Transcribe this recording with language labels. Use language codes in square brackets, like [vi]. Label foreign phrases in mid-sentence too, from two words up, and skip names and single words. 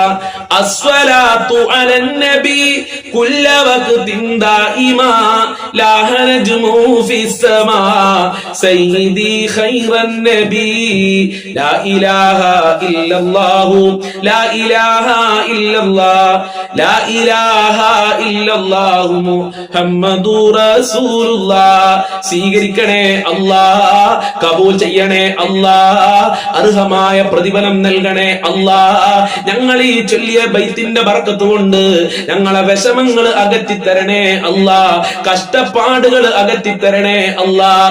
[ar] الصلاة على النبي كل وقت دائما لا نجم في السماء سيدي خير النبي لا إله إلا الله لا إله إلا الله لا إله إلا الله محمد رسول الله [ml] സ്വീകരിക്കണേ അല്ലാഹ്, കബൂൽ ചെയ്യണേ അല്ലാഹ്, അർഹമായ പ്രതിഫലം നൽകണേ അല്ലാഹ്. ഞങ്ങൾ ഈ ചൊല്ലിയ ബൈത്തിന്റെ ബർക്കത്ത് കൊണ്ട് ഞങ്ങളെ വിഷമങ്ങൾ അകറ്റിത്തരണേ അല്ലാഹ്, കഷ്ടപ്പാടുകൾ അകറ്റിത്തരണേ അല്ലാഹ്.